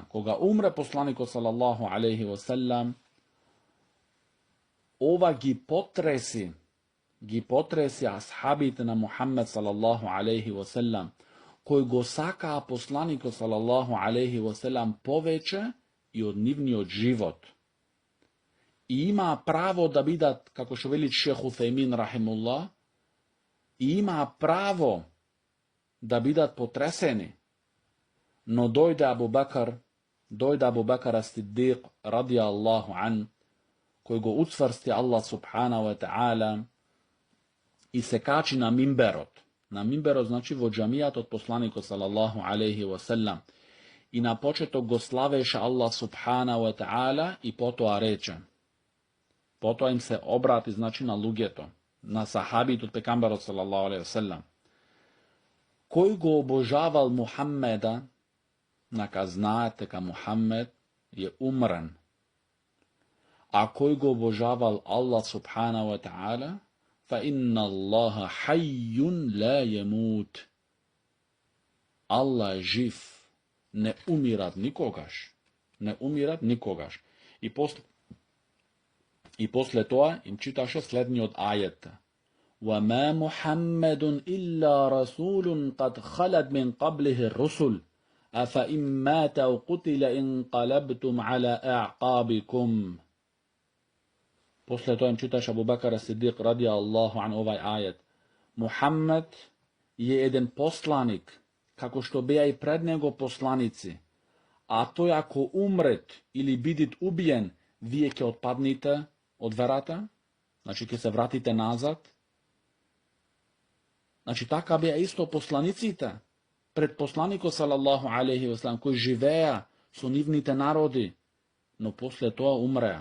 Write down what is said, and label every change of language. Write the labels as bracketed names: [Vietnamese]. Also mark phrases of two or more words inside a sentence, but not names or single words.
[Macedonian] Кога умре посланикот [Arabic] صلى الله عليه وسلم, [Macedonian] ова ги потреси асхабите на Мухаммед [Arabic] صلى الله عليه وسلم, [Macedonian] кои го сакаа посланикот [Arabic] صلى الله عليه وسلم [Macedonian] повеќе и од нивниот живот. И имаа право да бидат, како што вели Шех Уфеймин рахимуллах, и имаа право да бидат потресени. Но дојде Абу Бакр ас-Сиддиқ [Arabic] رضي الله عنه, [Macedonian] кој го уцврсти [Arabic] الله سبحانه وتعالى [Macedonian] и се качи на мимберот. На мимберот значи во џамијат од посланикот [Arabic] صلى الله عليه وسلم. [Macedonian] И на почеток го славеше [Arabic] الله سبحانه وتعالى [Macedonian] и потоа рече. Потоа им се обрати, значи, на луѓето, на сахабите од пекамберот [Arabic] صلى الله عليه وسلم. [Macedonian] Кој го обожавал Мухаммеда, нака знаат дека Мухаммед е умрен. А кој го обожавал [Arabic] الله سبحانه وتعالى, فإن الله حي لا يموت. [Macedonian] Аллах е жив, не умират никогаш. Не умират никогаш. И после тоа им читаше следниот ајет. [Arabic] وَمَا مُحَمَّدٌ إِلَّا رَسُولٌ قَدْ خَلَتْ مِنْ قَبْلِهِ الرُّسُلُ أَفَإِنْ مَاتَ أَوْ قُتِلَ انقلبتم على أعقابكم. [Macedonian] После тоа им читаше Абу Бакр ас-Сиддиқ [Arabic] رضي الله عنه [Macedonian] овај ајет. Мухаммед е еден посланик, како што беа и пред него посланици, а тој ако умрет или бидит убиен, вие ќе отпадните од верата, значи ќе се вратите назад. Значи така беа исто посланиците пред посланикот [Arabic] صلى الله عليه وسلم, [Macedonian] кои живеа со нивните народи, но после тоа умреа.